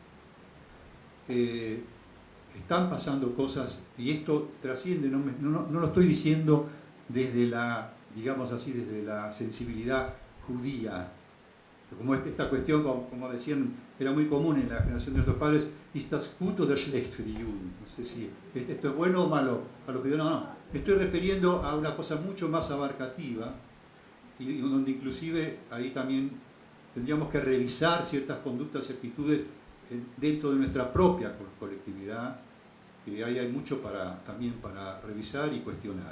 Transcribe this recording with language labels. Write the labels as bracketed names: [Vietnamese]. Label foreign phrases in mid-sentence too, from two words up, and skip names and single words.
[Spanish] Están pasando cosas y esto trasciende, no lo estoy diciendo desde la, digamos así, desde la sensibilidad judía. Como esta cuestión, como decían, era muy común en la generación de nuestros padres, [German] ¿ist das gut oder schlecht für die Juden? [Spanish] No sé si esto es bueno o malo para los judíos. No, me estoy refiriendo a una cosa mucho más abarcativa y donde inclusive ahí también tendríamos que revisar ciertas conductas y actitudes dentro de nuestra propia colectividad, que ahí hay mucho también para revisar y cuestionar.